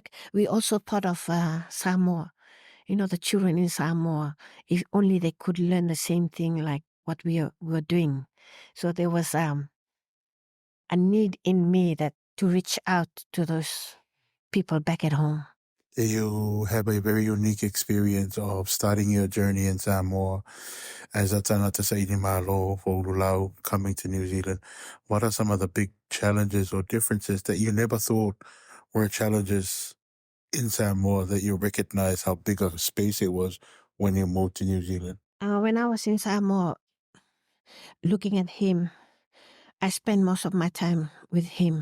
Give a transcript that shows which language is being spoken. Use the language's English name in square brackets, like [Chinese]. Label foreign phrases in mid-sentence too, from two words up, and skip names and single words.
[English] We also thought of Samoa, the children in Samoa, if only they could learn the same thing like what we were doing. So there was a need in me that to reach out to those people back at home. You have a very unique experience of starting your journey in Samoa as a [Samoan] tangata sa Inimalo [English] for Ululau coming to New Zealand. What are some of the big challenges or differences that you never thought were challenges in Samoa that you recognize how big of a space it was when you moved to New Zealand? When I was in Samoa, looking at him, I spend most of my time with him.